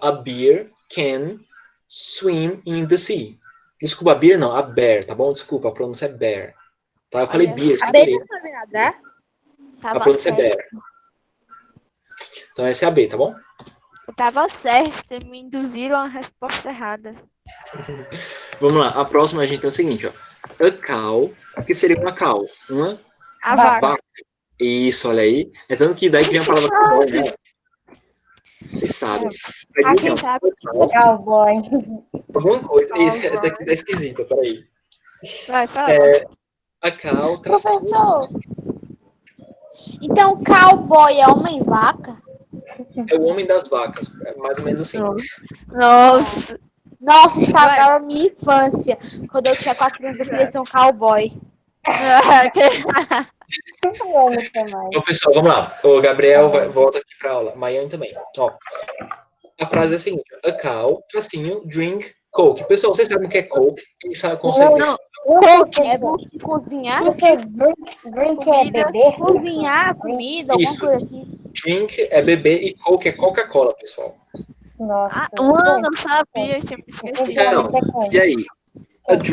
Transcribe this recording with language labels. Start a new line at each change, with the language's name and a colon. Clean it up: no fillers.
English: A bear can swim in the sea.
Portuguese: Desculpa, a bear não, a bear, tá bom? Desculpa, a pronúncia é bear. Tá? Eu falei bear, sem querer. A pronúncia é bear. Então, essa é a B, tá bom? Eu tava certo, me induziram a resposta errada. Vamos lá, a próxima a gente tem o seguinte, ó. A cow, o que seria uma cow? A vaca. Isso, olha aí. É tanto que daí que vem a palavra cowboy, né? Vocês sabem. A gente sabe. Cowboy. Alguma coisa. Essa daqui tá esquisita, peraí. Vai, fala.
English: A cow,
Portuguese: tracinho. Professor, então cowboy é homem-vaca? É o homem das vacas. É mais ou menos assim. Nossa. Nossa, estragaram a minha infância. Quando eu tinha 4 anos, eu queria ser um cowboy. Vamos ter mais. Então, pessoal, vamos lá. O Gabriel volta aqui pra aula. Maiane também. Ó, a frase é a seguinte.
English: A cow,
Portuguese: tracinho,
English: drink Coke.
Portuguese: Pessoal, vocês sabem o que é Coke? E sabe, consegue... Não, Coke é cozinhar? Drink é beber? Cozinhar comida, alguma Isso. coisa assim. Drink é beber e Coke é Coca-Cola, pessoal. Nossa. Mano, eu sabia, tinha me esquecido. Então, e aí? A drink